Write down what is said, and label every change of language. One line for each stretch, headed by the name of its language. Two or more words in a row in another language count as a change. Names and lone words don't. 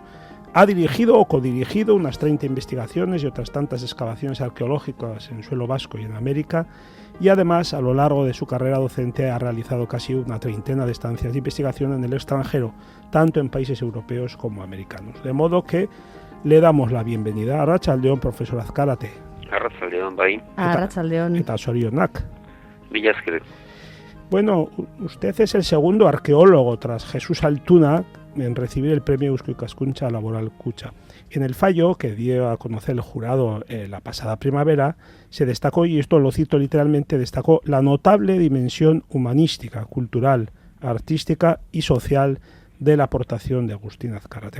Spanish: Ha dirigido o codirigido unas 30 investigaciones y otras tantas excavaciones arqueológicas en suelo vasco y en América, y además a lo largo de su carrera docente ha realizado casi una treintena de estancias de investigación en el extranjero, tanto en países europeos como americanos. De modo que le damos la bienvenida.
Basque: Arratsaldeon, profesor Azcárate. Arratsaldeon, bai. Arratsaldeon. Eta zorionak. Mila esker.
Spanish: Bueno, usted es el segundo arqueólogo tras Jesús Altuna en recibir el premio Eusko Ikaskuntza Laboral Kutxa. En el fallo que dio a conocer el jurado la pasada primavera, se destacó, y esto lo cito literalmente, destacó la notable dimensión humanística, cultural, artística y social de la aportación de Agustín Azcárate.